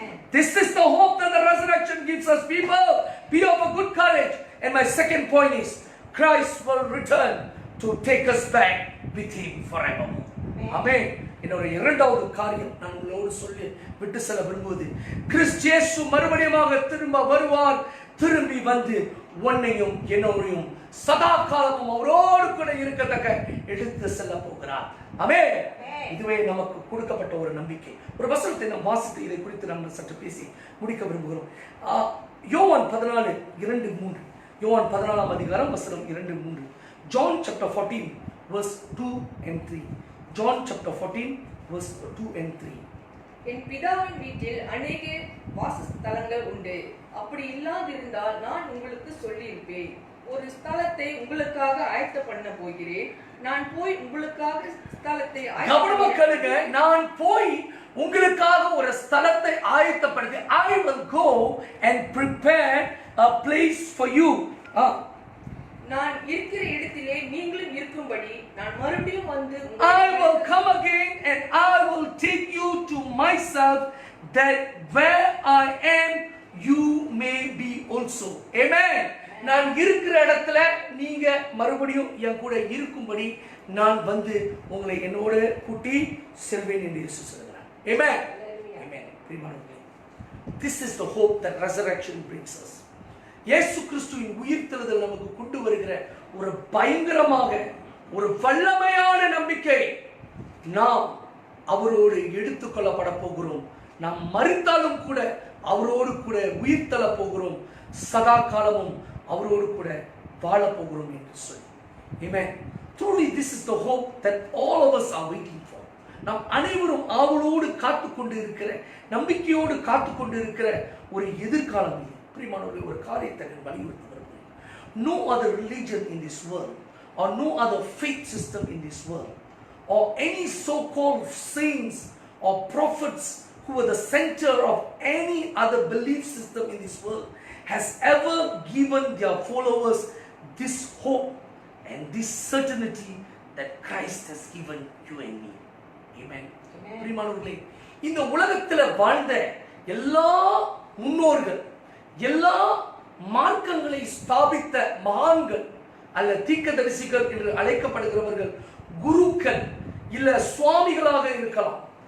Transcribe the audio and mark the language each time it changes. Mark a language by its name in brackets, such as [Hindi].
[English] This is the hope that the resurrection gives us. People, be of a good courage. And my second point is, Christ will return to take us back with him forevermore. Amen. [Tamil] என்னோட இரண்டாவது காரியம் நான் உங்களோடு சொல்லி விட்டு செல்ல விரும்புவது, கிறிஸ்து இயேசு மறுபடியுமாக திரும்ப வருவார். திரும்பி வந்து உன்னையும் என்னோடையும் சதா காலமும் அவரோடு கூட இருக்கத்தக்க எடுத்து செல்ல போகிறார். ஆமென். இதுவே நமக்கு கொடுக்கப்பட்ட ஒரு நம்பிக்கை. ஒரு வசனத்தை நாம் வாசித்து இதை குறித்து நாம் சற்று பேசி முடிக்க விரும்புகிறோம். யோவான் 14:2-3. யோவான் 14ஆம் அதிகாரம் வசனம் 2-3. [English] John chapter 14 verse 2 and 3. John chapter 14 verse 2 and 3. [Tamil] என் பிதாவின் வீட்டில் அநேக வாசஸ்தலங்கள் உண்டு. அப்படி இல்லாதிருந்தால் நான் உங்களுக்கு சொல்லியிருப்பேன். ஒரு ஸ்தலத்தை உங்களுக்காக ஆயத்த பண்ண போகிறேன். நான் போய் உங்களுக்காக ஸ்தலத்தை நான் போய் உங்களுக்காக ஒரு ஸ்தலத்தை ஆயத்தப்படுத்தி [English] I will go and prepare a place for you. [Tamil] நான் இருக்கிற இடத்திலே நீங்களும் இருக்கும்படி நான் மறுபடியும் வந்து [English] I will come again and I will take you to myself, that where I am you may be also. Amen. [Tamil] நான் இருக்கிற இடத்துல நீங்க மறுபடியும் என் கூட இருக்கும்படி நான் வந்து உங்களை என்னோடு கூட்டி செல்வேன் என்று இயேசு சொல்கிறார். [English] Amen. Amen. [Tamil] பிரியமானவர்களே, [English] this is the hope that resurrection brings us. [Tamil] இயேசு கிறிஸ்துவின் உயிர்த்தெழுதல் நமக்கு கொண்டு வருகிற ஒரு பயங்கரமாக ஒரு வல்லமையான நம்பிக்கை. நாம் அவரோடு எடுத்துக்கொள்ளப்பட போகிறோம். நாம் மரித்தாலும் கூட அவரோடு கூட உயிர்த்தெழ போகிறோம். சதா காலமும் அவரோடு கூட வாழ போகிறோம் என்று சொல்லி. [English] Amen. Truly this is the hope that all of us are waiting for. [Tamil] நாம் அனைவரும் ஆவலோடு காத்துக்கொண்டு இருக்கிற, நம்பிக்கையோடு காத்துக்கொண்டு இருக்கிற ஒரு எதிர்காலம் இது. பிரியமானவர்களே, ஒரு காரியத்தை நான் வலியுறுத்த விரும்புகிறேன். [English] No other religion in this world or no other faith system in this world or any so-called saints or prophets who were the center of any other belief system in this world has ever given their followers this hope and this certainty that Christ has given you and me. Amen. [Tamil] பிரியமானவர்களே, இந்த உலகத்தில் வாழ்ந்த எல்லா முன்னோர்கள், எல்லா மார்க்கங்களை ஸ்தாபித்த மகான்கள் அல்ல தீர்க்கதரிசிகள் என்று அழைக்கப்படுகிறவர்கள், குருக்கள் இல்ல சுவாமிகளாக இருக்கலாம்.